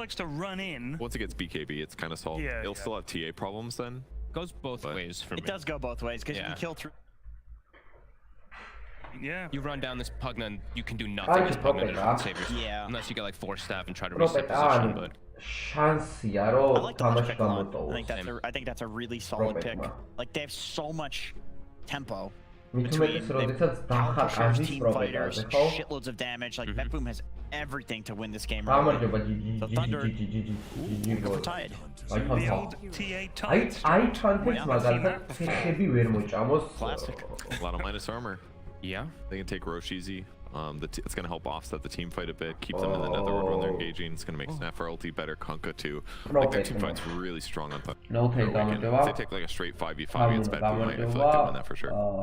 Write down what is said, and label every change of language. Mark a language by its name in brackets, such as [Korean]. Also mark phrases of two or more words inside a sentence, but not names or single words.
[English] He likes to run in. Once it gets BKB, it's kind of solved. Yeah, It'll still have TA problems then. Goes both ways for me. It does go both ways because you can kill through. Yeah. You run down this Pugna and you can do nothing as Pugna doesn't save yourself. Yeah. Unless you get like 4 staff and try to reset position, but. [Georgian] შანსია რომ თამაში გამოტოვოს. [English] I think that's a really solid pick. Like they have so much tempo. Between power pushers, team fighters, shitloads of damage. Like BetBoom has everything to win this game. The Thunder are tied. The old TA tight. I can't [Georgian] მაგალითად ფეხები ვერ მოჭამოს. [English] Classic. A lot of minus armor. Yeah. They can take Roche easy. It's going to help offset the team fight a bit, keep them in the nether when they're engaging. It's going to make Snapper ulti better, Kunkka too. Like their team fight's really strong on Thunder. If they take like a straight 5v5 against BetBoom, I feel like they win that for sure.